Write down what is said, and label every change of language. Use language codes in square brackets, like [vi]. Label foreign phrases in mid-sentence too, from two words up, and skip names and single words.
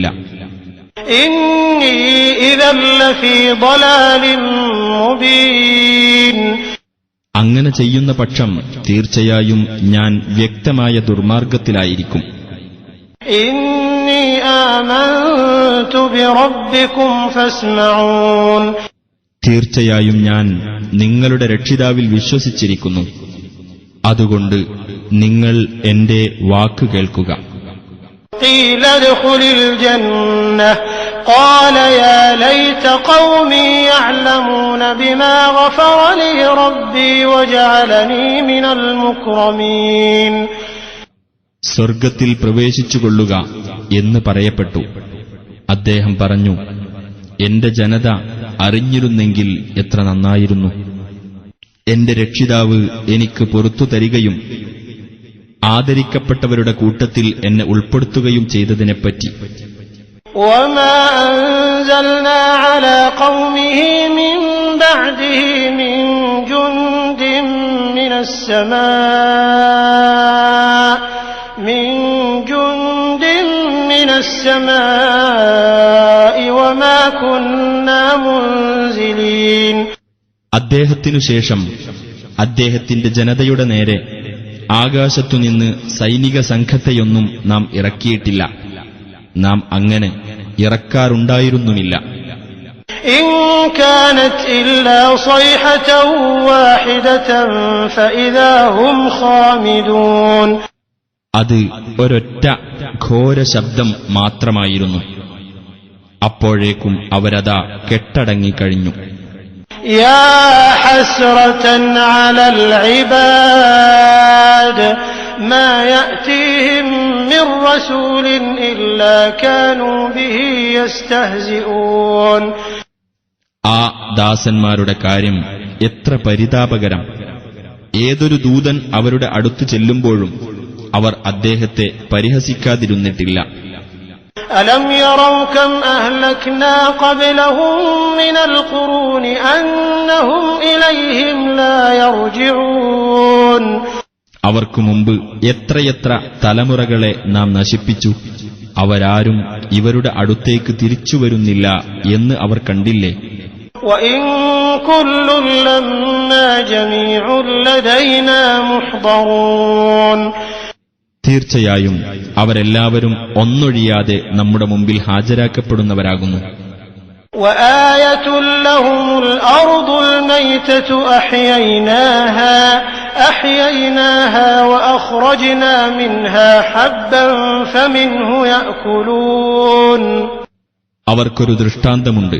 [ar] إني إذا لفي ضلال مبين. [ml] അങ്ങനെ ചെയ്യുന്ന പക്ഷം തീർച്ചയായും ഞാൻ വ്യക്തമായ ദുർമാർഗത്തിലായിരിക്കും. [ar] إني آمنت بربكم فاسمعون. [ml] തീർച്ചയായും ഞാൻ നിങ്ങളുടെ രക്ഷിതാവിൽ വിശ്വസിച്ചിരിക്കുന്നു. അതുകൊണ്ട് നിങ്ങൾ എന്റെ വാക്ക് കേൾക്കുക. [ar] قيل ادخل الجنة قال يا ليت قومي يعلمون بما غفر لي ربي وجعلني من المكرمين. [ml] സ്വർഗത്തിൽ പ്രവേശിച്ചുകൊള്ളുക എന്ന് പറയപ്പെട്ടു. അദ്ദേഹം പറഞ്ഞു, എന്റെ ജനത അറിഞ്ഞിരുന്നെങ്കിൽ എത്ര നന്നായിരുന്നു. എന്റെ രക്ഷിതാവ് എനിക്ക് പുറത്തു തരികയും ആദരിക്കപ്പെട്ടവരുടെ കൂട്ടത്തിൽ എന്നെ ഉൾപ്പെടുത്തുകയും ചെയ്തതിനെപ്പറ്റി. [ar] وما أنزلنا على قومه من بعده من جند من السماء منزلين [ml] അദ്ദേഹത്തിനു ശേഷം അദ്ദേഹത്തിന്റെ ജനതയുടെ നേരെ ആകാശത്തുനിന്ന് സൈനിക സംഘത്തെയൊന്നും നാം ഇറക്കിയിട്ടില്ല. നാം അങ്ങനെ ഇറക്കാറുണ്ടായിരുന്നുമില്ല. [ar] إن كانت إلا صيحة واحدة فإذا هم خامدون [ml] അത് ഒരൊറ്റ ഘോര ശബ്ദം മാത്രമായിരുന്നു. അപ്പോഴേക്കും അവരതാ കെട്ടടങ്ങിക്കഴിഞ്ഞു. [ar] يا حسرة على العباد ما يأتيهم من رسول إلا كانوا به يستهزئون [ml] ആ ദാസന്മാരുടെ കാര്യം എത്ര പരിതാപകരം! ഏതൊരു ദൂതൻ അവരുടെ അടുത്തു ചെല്ലുമ്പോഴും അവർ അദ്ദേഹത്തെ പരിഹസിക്കാതിരുന്നിട്ടില്ല. [ar] ألم يروا كم أهلكنا قبلهم من القرون أنهم إليهم لا يرجعون [ml] അവർക്കു മുമ്പ് എത്രയെത്ര തലമുറകളെ നാം നശിപ്പിച്ചു, അവരാരും ഇവരുടെ അടുത്തേക്ക് തിരിച്ചുവരുന്നില്ല എന്ന് അവർ കണ്ടില്ലേ? [ar] وإن كل لما جميع لدينا محضرون [ml] തീർച്ചയായും അവരെല്ലാവരും ഒന്നൊഴിയാതെ നമ്മുടെ മുമ്പിൽ ഹാജരാക്കപ്പെടുന്നവരാകുന്നു. [ar] وآية لهم الأرض الميتة أحييناها وأخرجنا منها حبا فمنه يأكلون [ml] അവർക്കൊരു ദൃഷ്ടാന്തമുണ്ട്.